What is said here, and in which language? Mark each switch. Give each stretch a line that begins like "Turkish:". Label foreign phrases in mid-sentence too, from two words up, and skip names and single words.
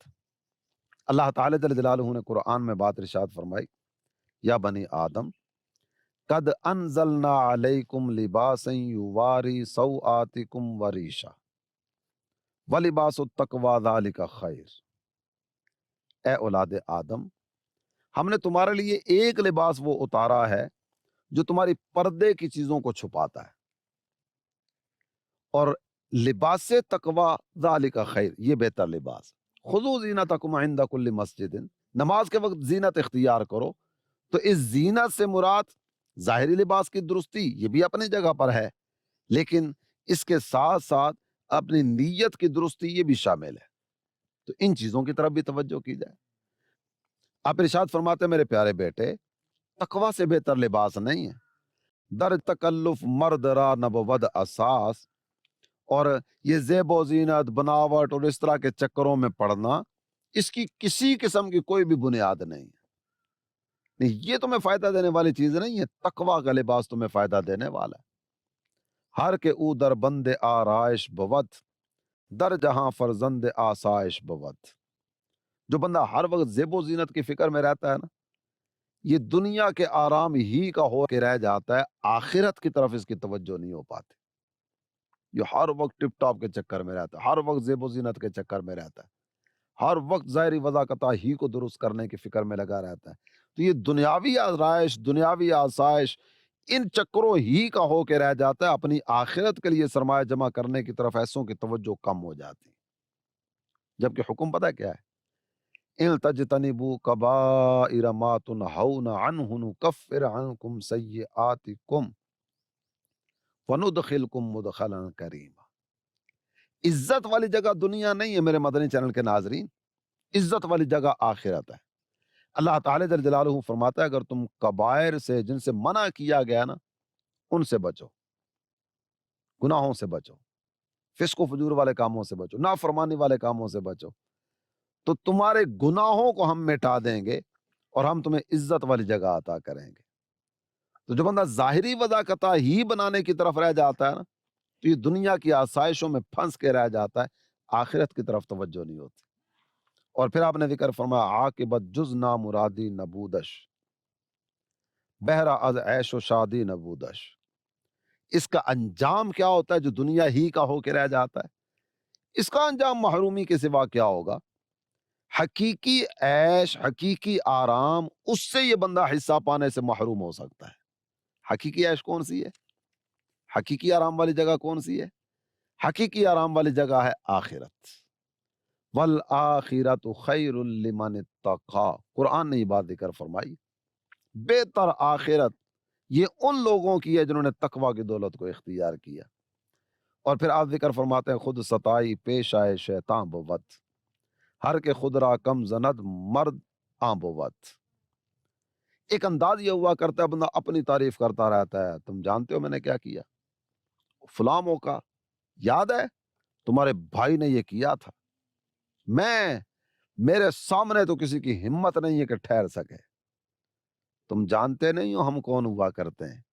Arabic: اللہ تعالی جل جلالہ
Urdu: نے قرآن میں بات ارشاد فرمائی،
Arabic: یا بنی آدم قد انزلنا علیکم لباسا یواری سوآتکم وریشا ولباس التقوی ذالک خیر۔
Urdu: اے اولاد آدم، ہم نے تمہارے لیے ایک لباس وہ اتارا ہے جو تمہاری پردے کی چیزوں کو چھپاتا ہے، اور لباس تقوی
Arabic: ذالک خیر،
Urdu: یہ بہتر لباس۔
Arabic: خذوا زینتکم عند کل مسجد،
Urdu: نماز کے وقت زینت اختیار کرو۔ تو اس زینت سے مراد ظاہری لباس کی درستی، یہ بھی اپنی جگہ پر ہے، لیکن اس کے ساتھ ساتھ اپنی نیت کی درستی یہ بھی شامل ہے، تو ان چیزوں کی طرف بھی توجہ کی جائے۔ آپ ارشاد فرماتے ہیں، میرے پیارے بیٹے، تقوی سے بہتر لباس نہیں ہے۔
Persian: در تکلف مرد را نبود اساس،
Urdu: اور یہ زیب و زینت، بناوٹ اور اس طرح کے چکروں میں پڑنا، اس کی کسی قسم کی کوئی بھی بنیاد نہیں ہے۔ نہیں، یہ تمہیں فائدہ دینے والی چیز نہیں ہے۔ تقوی کا لباس تمہیں فائدہ دینے والا ہے۔
Persian: ہر کے او در بند آرائش بود، در جہاں فرزند آسائش بود۔
Urdu: جو بندہ ہر وقت زیب و زینت کی فکر میں رہتا ہے نا، یہ دنیا کے آرام ہی کا ہو کے رہ جاتا ہے، آخرت کی طرف اس کی توجہ نہیں ہو پاتی۔ جو ہر وقت ٹپ ٹاپ کے چکر میں رہتا ہے، ہر وقت زیب و زینت کے چکر میں رہتا ہے، ہر وقت ظاہری وضاقتہ ہی کو درست کرنے کی فکر میں لگا رہتا ہے، تو یہ دنیاوی آرائش، دنیاوی آسائش، ان چکروں ہی کا ہو کے رہ جاتا ہے۔ اپنی آخرت کے لیے سرمایہ جمع کرنے کی طرف ایسوں کی توجہ کم ہو جاتی، جبکہ حکم پتہ کیا ہے؟
Arabic: ان تجتنبوا کبائر ما تنہون عنہ نکفر عنکم سیئاتکم وندخلکم مدخلا کریما۔
Urdu: عزت والی جگہ دنیا نہیں ہے میرے مدنی چینل کے ناظرین، عزت والی جگہ آخرت ہے۔ اللہ تعالی
Arabic: جل جلالہ
Urdu: فرماتا ہے، اگر تم کبائر سے، جن سے منع کیا گیا نا، ان سے بچو، گناہوں سے بچو، فسق و فجور والے کاموں سے بچو، نافرمانی والے کاموں سے بچو، تو تمہارے گناہوں کو ہم مٹا دیں گے اور ہم تمہیں عزت والی جگہ عطا کریں گے۔ تو جو بندہ ظاہری وضاقتہ ہی بنانے کی طرف رہ جاتا ہے نا، تو یہ دنیا کی آسائشوں میں پھنس کے رہ جاتا ہے، آخرت کی طرف توجہ نہیں ہوتی۔ اور پھر آپ نے ذکر فرمایا،
Persian: عاقبت جز نامرادی نبودش، بہرا از عیش و شادی نبودش۔
Urdu: اس کا انجام کیا ہوتا ہے جو دنیا ہی کا ہو کے رہ جاتا ہے؟ اس کا انجام محرومی کے سوا کیا ہوگا؟ حقیقی عیش، حقیقی آرام، اس سے یہ بندہ حصہ پانے سے محروم ہو سکتا ہے۔ حقیقی عیش کون سی ہے؟ حقیقی آرام والی جگہ کون سی ہے؟ حقیقی آرام والی جگہ ہے آخرت۔
Arabic: والآخرۃ خیر لمن اتقی،
Urdu: قرآن نے یہ بات ذکر فرمائی، بہتر آخرت یہ ان لوگوں کی ہے جنہوں نے تقوی کی دولت کو اختیار کیا۔ اور پھر آپ ذکر فرماتے ہیں،
Persian: خود ستائی پیش آئے شیطان بود، ہر کے خود را کم زند مرد آن بود۔
Urdu: ایک انداز یہ ہوا کرتا ہے، بندہ اپنی تعریف کرتا رہتا ہے، تم جانتے ہو میں نے کیا کیا، فلاں موقع یاد ہے تمہارے بھائی نے یہ کیا تھا، میرے سامنے تو کسی کی ہمت نہیں ہے کہ ٹھہر سکے، تم جانتے نہیں ہو ہم کون ہوا کرتے ہیں۔